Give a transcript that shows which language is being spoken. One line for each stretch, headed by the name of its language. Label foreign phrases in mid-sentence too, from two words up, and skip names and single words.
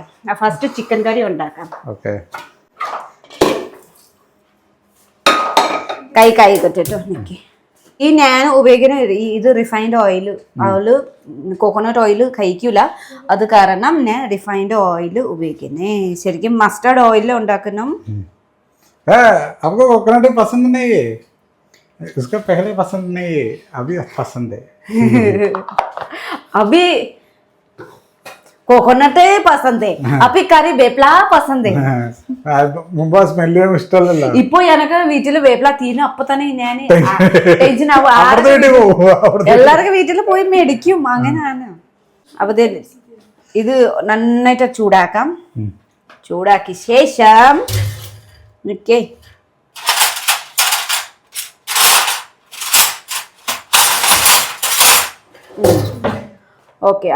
Malayalam: ഫസ്റ്റ് ചിക്കൻ കറി ഉണ്ടാക്കാം. കൈ കെട്ടിട്ടോ നിക്ക്. ഈ ഞാൻ ഉപയോഗിക്കുന്ന ഇത്
English: refined oil.
Malayalam: അവള്
English: coconut oil
Malayalam: കഴിക്കൂല, അത് കാരണം ഞാൻ
English: refined oil
Malayalam: ഉപയോഗിക്കുന്നേ. ശരിക്കും
English: mustard oil
Malayalam: ഉണ്ടാക്കണം.
Hindi: कोकोनट पसंद नहीं है, इसका पहले पसंद नहीं है, अभी पसंद है. अभी कोकोनट पसंद है, अभी करी बेपला पसंद है.
Malayalam: മുമ്പ് ആ സ്മെല്ല് ഇഷ്ടമല്ലല്ലോ. ഇപ്പൊ എനക്ക് വീട്ടില് വേപ്പില തീരുന്ന അപ്പൊ തന്നെ ഞാൻ അപ്പുറത്തെ വീട്ടിൽ പോകും. എല്ലാവർക്കും വീട്ടിൽ പോയി മേടിക്കും, അങ്ങനെയാണ്. അപ്പൊ ഇത് നന്നായിട്ട് ചൂടാക്കാം. ചൂടാക്കി ശേഷം നിക്കേ ഓക്കെ.